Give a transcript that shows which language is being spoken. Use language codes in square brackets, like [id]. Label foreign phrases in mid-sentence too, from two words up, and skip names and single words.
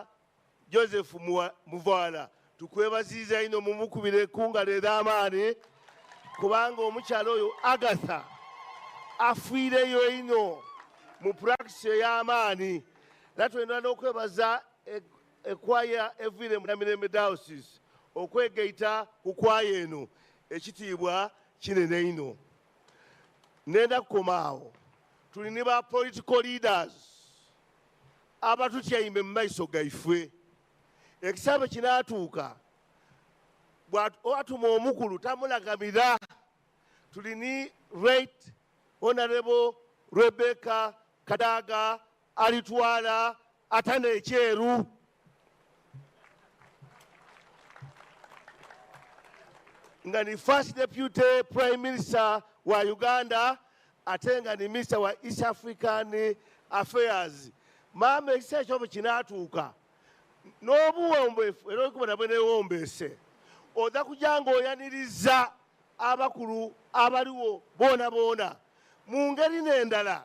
[xog] Joseph Muvaala tukwebaziza ino mumukubire kungalo ez'amaani kubanga omukyala oyo Agatha afiireyo ino mu practice ey'amaani. Era twendera n'okwebaza ekwaya eviire mu Namirembe Diocese okwegaita ku kwaya eno ekitiibwa kinene ino. Nenda kukoma awo tuli ne ba [en] political leaders [xog] abatutyaime mu maiso gaife. Ekisabe kinaatuuka bw'atuma omukulu tamulagamira. Tuli ni Right Honorable Rebecca Kadaga alitwala atane ekyeru. Nga ni [en] First Deputy Prime Minister [xog] wa Uganda ate nga ni Minister wa East African Affairs. Mama ekisa ekyobo kinaatuuka n'obuwombeefu era okubona bwe neewombeese oza kujja ng'oyaniriza abakulu abaliwo boona boona mu ngeri n'endala.